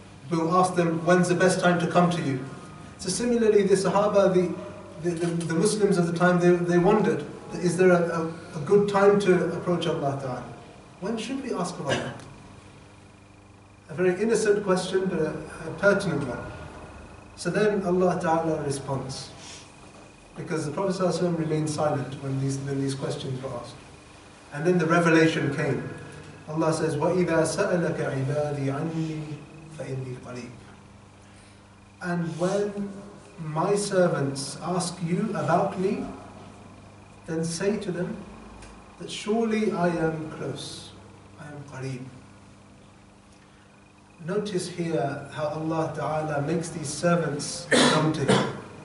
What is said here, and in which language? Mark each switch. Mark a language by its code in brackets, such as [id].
[en] We'll ask them, when's the best time to come to you? So similarly, the Sahaba, the Muslims of the time, they wondered, is there a good time to approach Allah Ta'ala? When should we ask of Allah? A very innocent question, but a pertinent one. So then Allah Ta'ala responds. Because the Prophet ﷺ remained silent when these questions were asked. And then the revelation came. Allah says, [ar] وَإِذَا سَأَلَكَ عِبَادِي عَنِّي فَإِنِّي قَرِيبٌ. [en] And when my servants ask you about me, then say to them that surely I am close. I am qareeb. Notice here how Allah Ta'ala makes these servants come to Him.